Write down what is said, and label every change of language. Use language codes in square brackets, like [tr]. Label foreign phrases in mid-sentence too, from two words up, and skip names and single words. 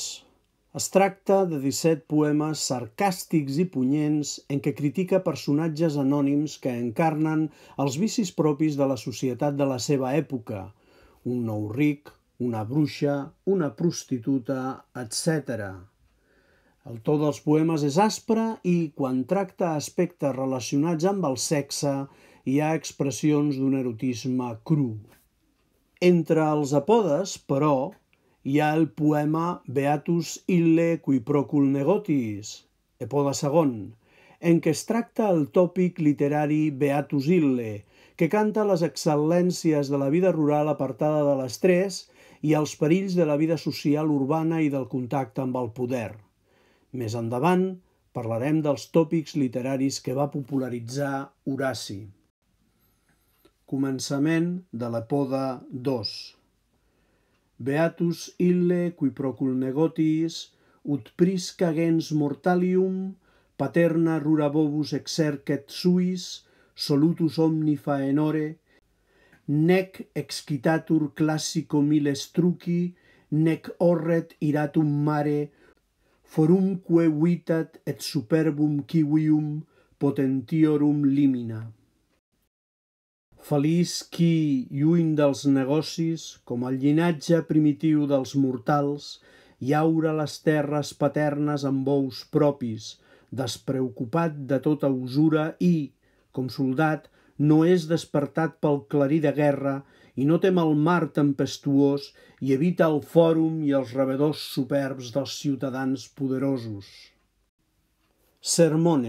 [ca] Es tracta de 17 poemes sarcàstics i punyents en què critica personatges anònims que encarnen els vicis propis de la societat de la seva època, un nou ric, una bruixa, una prostituta, etc. El to dels poemes és aspre i, quan tracta aspectes relacionats amb el sexe, hi ha expressions d'un erotisme cru. Entre els epodes, però, hi ha el poema [la] Beatus ille qui procul negotiis, [ca] epode segon, en què es tracta el tòpic literari [la] Beatus ille, [ca] que canta les excel·lències de la vida rural apartada de l'estrès i els perills de la vida social urbana i del contacte amb el poder. Més endavant parlarem dels tòpics literaris que va popularitzar Horaci. Començament de l'Epoda 2. [la] Beatus ille qui procul negotiis, ut prisca gens mortalium, paterna rura bovus exercet suis, solutus omni faenore, nec excitatur classico miles truci, nec horret iratum mare, forumque vitat et superbum civium potentiorum limina. [ca] Feliç qui, lluny dels negocis, com el llinatge primitiu dels mortals, llaura les terres paternes amb bous propis, despreocupat de tota usura i, com soldat, no és despertat pel clarí de guerra i no tem el mar tempestuós i evita el fòrum i els rebedors superbs dels ciutadans poderosos.